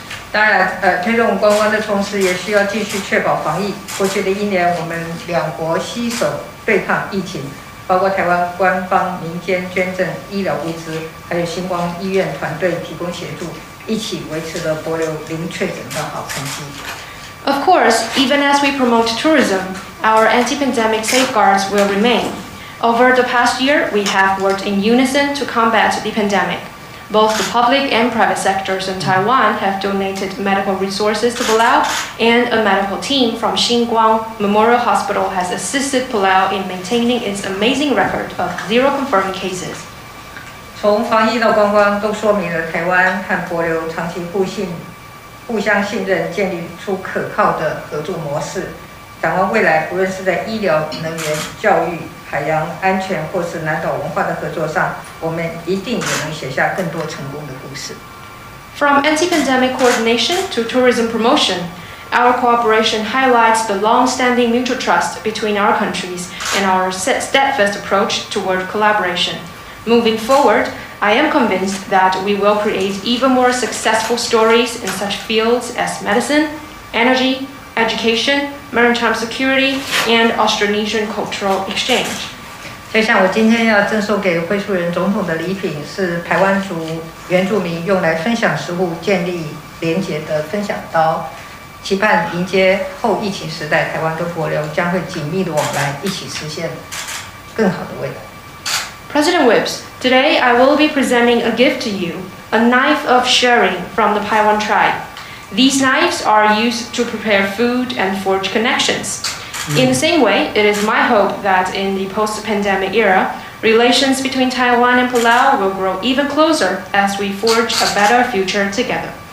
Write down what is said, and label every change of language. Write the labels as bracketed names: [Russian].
[Chinese] 当然，推动观光的同时，也需要继续确保防疫。过去的1年，我们两国携手对抗疫情。包括台湾官方、民间捐赠医疗物资，还有星光医院团队提供协助，一起维持了帛琉零确诊的好成绩。 [English] Of course, even as we promote tourism, our anti-pandemic safeguards will remain. Over the past year, we have worked in unison to combat the pandemic. Both the public and private sectors in Taiwan have donated medical resources to Palau, and a medical team from Xinguang Memorial Hospital has assisted Palau in maintaining its amazing record of 0 confirmed cases. [Chinese] 从防疫到观光，都说明了台湾和帛琉长期互相信任，建立出可靠的合作模式。展望未来，不论是在医疗、能源、教育、海洋安全或是南岛文化的合作上，我们一定也能写下更多成功的故事。 [English] From anti-pandemic coordination to tourism promotion, our cooperation highlights the long-standing mutual trust between our countries and our steadfast approach toward collaboration. Moving forward, I am convinced that we will create even more successful stories in such fields as medicine, energy, education, maritime security, and Austronesian cultural exchange. [Chinese] 就像我今天要赠送给惠恕仁总统的礼品，是排湾族原住民用来分享食物、建立连结的分享刀，期盼迎接后疫情时代，台湾跟帛琉将会紧密的往来，一起实现更好的未来。 [English] President Whips, today I will be presenting a gift to you, a knife of sharing from the Paiwan tribe. These knives are used to prepare food and forge connections. In the same way, it is my hope that in the post-pandemic era, relations between Taiwan and Palau will grow even closer as we forge a better future together.